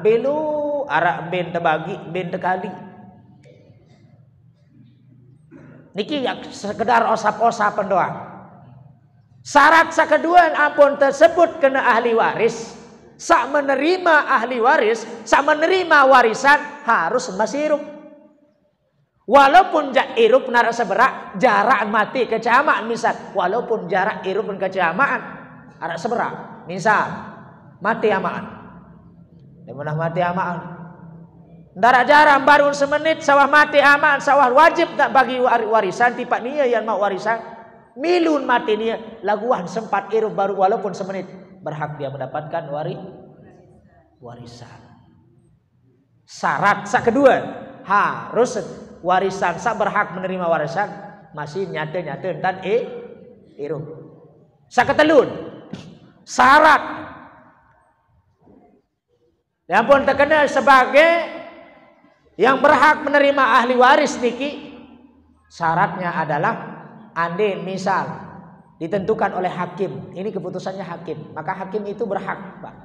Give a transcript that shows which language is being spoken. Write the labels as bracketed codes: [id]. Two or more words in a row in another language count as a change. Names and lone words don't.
[sas] Belu arak ben terbagi, ben tekali. Niki sekedar osap-osapan doang. Syarat sakeduan ampun tersebut kena ahli waris. Sak menerima ahli waris, sak menerima warisan harus masirup. Walaupun irup narak seberak, jarak mati kecamaan misal. Walaupun jarak irup dan kecamaan arak seberak. Misal mati amaan. Dimana mati amaan? Darak jarang baru semenit sawah mati aman, sawah wajib tak bagi warisan tipak nia yang mau warisan milun mati nia laguan sempat irup baru walaupun semenit [id] berhak dia mendapatkan warisan. Syarat kedua harus warisan sak berhak menerima warisan masih nyata-nyata dan irup. Saketelun syarat yang pun terkenal sebagai yang berhak menerima ahli waris niki syaratnya adalah andai misal ditentukan oleh hakim, ini keputusannya hakim, maka hakim itu berhak, Pak.